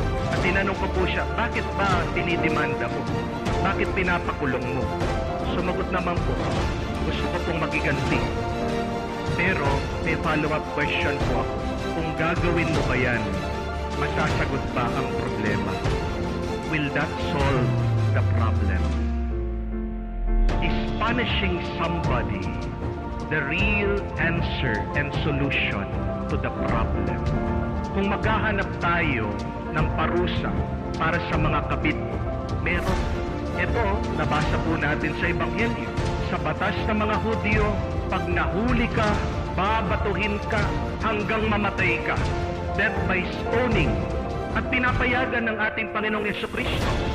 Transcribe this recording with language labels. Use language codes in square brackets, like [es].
[tl] At tinanong ko po siya, bakit ba tinidemanda mo? Bakit pinapakulong mo? Sumagot naman po, gusto ko pong magiganti. Pero may follow-up question po ako. Kung gagawin mo ba yan, masasagot ba ang problema? [en] Will that solve the problem? Is punishing somebody the real answer and solution to the problem? [tl] Kung maghahanap tayo ng parusa para sa mga kabit, meron. Ito, nabasa po natin sa Ebanghelyo. Sa batas ng mga Hudyo, pag nahuli ka, babatuhin ka hanggang mamatay ka. [en] Death by stoning. [tl] At pinapayagan ng ating Panginoong Jesucristo.